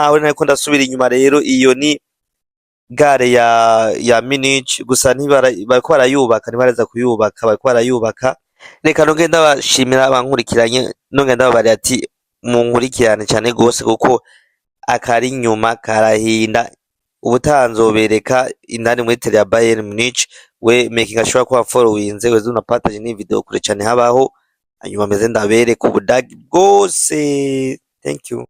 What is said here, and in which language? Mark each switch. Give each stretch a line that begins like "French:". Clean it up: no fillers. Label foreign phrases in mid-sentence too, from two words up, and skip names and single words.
Rundi: Aho nariko ndasubira inyuma rero, iyo ni gare ya Munich, gusa bariko barayubaka, ntibareza kuyubaka, bariko barayubaka. Reka nongere ndabashimira abankurikiranye, nongere ndababarira ati munkurikirane cane gose, kuko akari inyuma karahinda. Ubutaha nzobereka indani muri tele ya Bayern Munich,
English: we making sure
Rundi: ko wafollowinze, weze unapartage ni video kure cane habaho, hanyuma meze ndabereka ubudagi bwose.
English: Thank you.